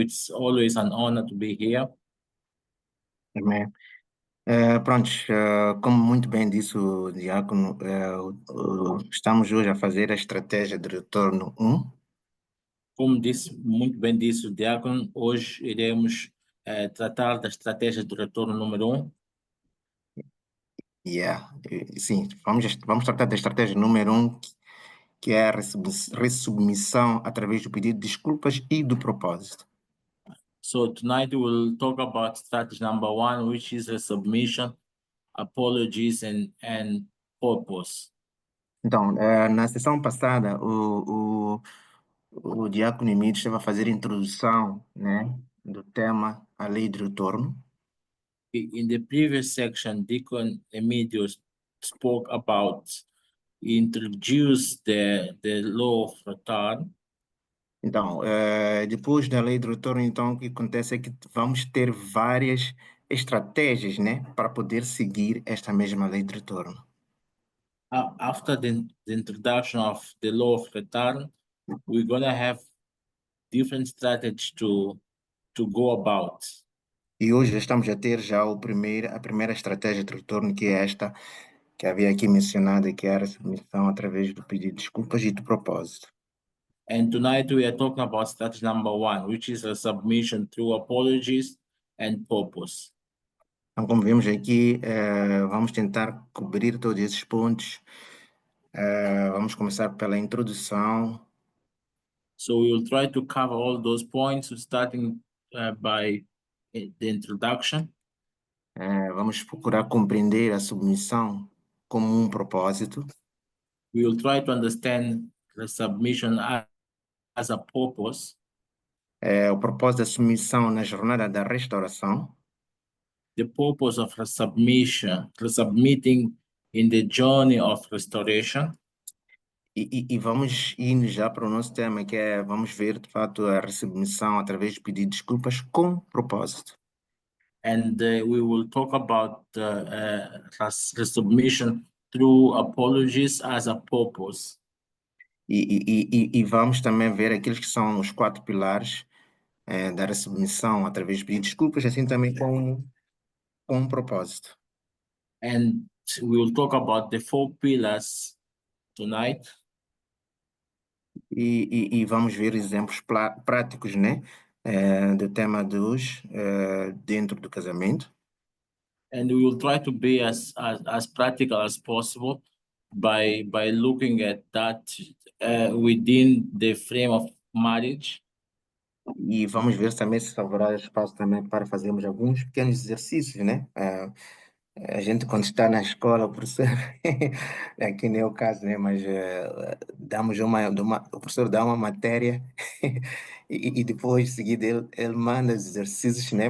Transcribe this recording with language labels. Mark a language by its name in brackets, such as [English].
[English] It's always an honor to be here. [Portuguese] Amém. Como muito bem disse o Diácono, estamos hoje a fazer a estratégia de retorno 1. Como muito bem disse o diácono, hoje iremos tratar da estratégia de retorno número 1. Sim, vamos tratar da estratégia número 1, que é a resubmissão através do pedido de desculpas e do propósito. [English] So tonight we will talk about strategy number 1, which is a submission, apologies and purpose. [Portuguese] Então, na sessão passada, o Diácono Emílio estava a fazer a introdução, né, do tema A Lei de Retorno. [English] In the previous section, Deacon Emílio spoke about, introduce the law of return. [Portuguese] Então, depois da Lei de Retorno, então, o que acontece é que vamos ter várias estratégias, né, para poder seguir esta mesma Lei de Retorno. [English] After the introduction of the law of return, we're going to have different strategies to go about. [Portuguese] E hoje estamos a ter já a primeira estratégia de retorno, que é esta que havia aqui mencionada, que era a submissão através do pedido de desculpas e do propósito. [English] And tonight we are talking about strategy number 1, which is a submission through apologies and purpose. [Portuguese] Então, como vemos aqui, vamos tentar cobrir todos esses pontos. Vamos começar pela introdução. [English] So we will try to cover all those points, starting by the introduction. [Portuguese] Vamos procurar compreender a submissão como propósito. [English] We will try to understand the submission as a purpose, [Portuguese] O propósito da submissão na jornada da restauração. [English] the purpose of submitting in the journey of restoration. [Portuguese] E vamos indo já para o nosso tema, que é, vamos ver, de fato, a submissão através de pedir desculpas com propósito. [English] And we will talk about the submission through apologies as a purpose. [Portuguese] E vamos também ver aqueles que são os 4 pilares da submissão através de pedir desculpas, assim também com um propósito. [English] And we will talk about the 4 pillars tonight. [Portuguese] E vamos ver exemplos práticos, né? Do tema dos dentro do casamento. [English] And we will try to be as practical as possible by looking at that within the frame of marriage. [Portuguese] E vamos ver também se haverá espaço também para fazermos alguns pequenos exercícios, né? A gente, quando está na escola, o professor, aqui nem é o caso, né? Mas damos o professor dá uma matéria e depois, em seguida, ele manda os exercícios, né?